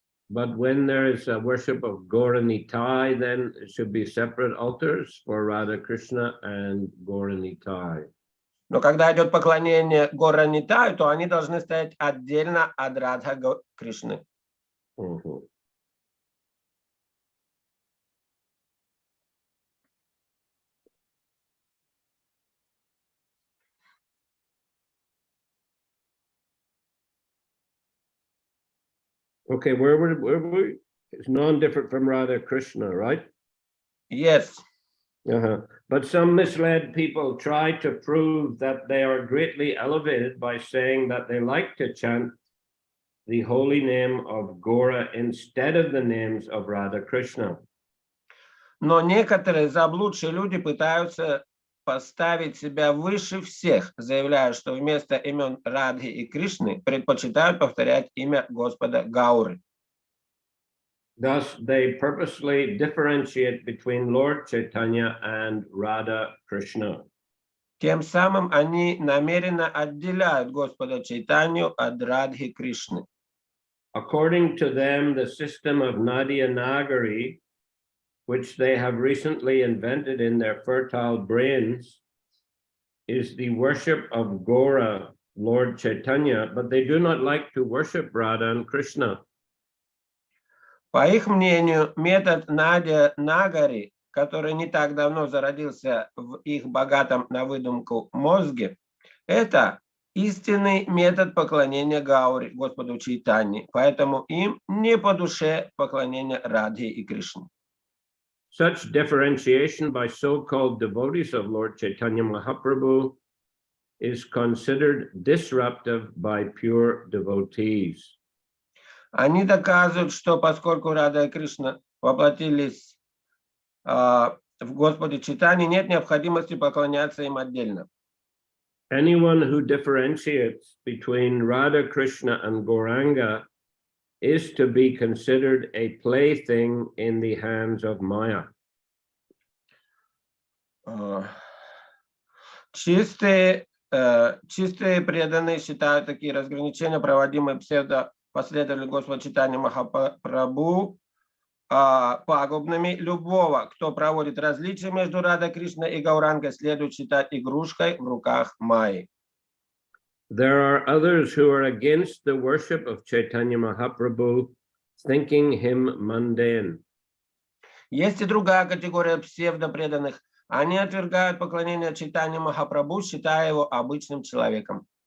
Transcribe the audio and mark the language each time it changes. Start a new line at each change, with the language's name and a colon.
English: But when there is a worship of Gauranitai, then it should be separate altars for Radha Krishna and Gauranitai.
Russian: Но когда идет поклонение Горанитаю, то они должны стоять отдельно от Радха Кришны.
English: Okay, where were we? It's non-different from Radha Krishna, right? Yes. But some misled people try to prove that they are greatly elevated by saying that they like to chant the holy name of Gaura instead of the names of Radha Krishna.
Russian: Но некоторые заблудшие люди пытаются поставить себя выше всех, заявляя, что вместо имен Радхи и Кришны предпочитают повторять имя Господа Гауры.
English: Thus, they purposely differentiate between Lord Chaitanya and Radha Krishna.
Russian: Тем самым они намеренно отделяют Господа Чайтанью от Радхи Кришны.
English: According to them, the system of Nadia Nagari, which they have recently invented in their fertile brains, is the worship of Gaura, Lord Chaitanya, but they do not like to worship Radha and Krishna.
Russian: По их мнению, метод Нагари, который не так давно зародился в их богатом на выдумку мозге, это истинный метод поклонения Гаури, Господу Чайтаньи, поэтому им не по душе поклонение Радхи и Кришне.
English: Such differentiation by so-called devotees of Lord Chaitanya Mahaprabhu is considered disruptive by pure devotees.
Russian: Они доказывают, что поскольку Рада и Кришна воплотились в Господе Чайтаньи, нет необходимости поклоняться им отдельно.
English: Anyone who differentiates between Radha Krishna and Gauranga is to be considered a plaything in the hands of Maya.
Russian: Чистые преданные считают такие разграничения, проводимые псевдопоследователями Господа Чайтаньи Махапрабху, пагубными. Любого, кто проводит различия между Радой Кришной и Гаурангой, следует считать игрушкой в руках Майи.
English: There are others who are against the worship of Chaitanya Mahaprabhu, thinking him mundane.
Russian: Есть и другая категория псевдопреданных. Они отвергают поклонение Чайтаньи Махапрабху, считая его обычным человеком.